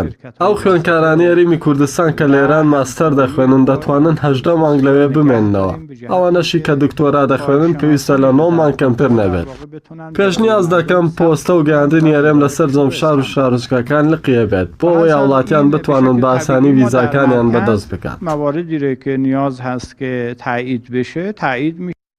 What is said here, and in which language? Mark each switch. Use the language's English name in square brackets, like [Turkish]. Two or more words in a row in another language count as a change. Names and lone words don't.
[Central Kurdish] ئەو خوێندکارانی هەرێمی کوردستان کە لە ئێران ماستەر دەخوێنن دەتوانن 18 مانگ لەوێ بمێننەوە. ئەوانەشی کە دکتۆرا دەخوێنن پێویستە لە 9 مانگ کەمتر نەبێت. پێشنیاز دەکەم پۆستە و گەیاندنی هەرێم لەسەر جەمشار و شارۆچکەکان لقیە بێت بۆ ئەوەی هاوڵاتیان بتوانن بە ئاسانی ڤیزاکانیان بەدەست بکات. [Persian] مواردی که نیاز هست که تایید بشه تایید میشه.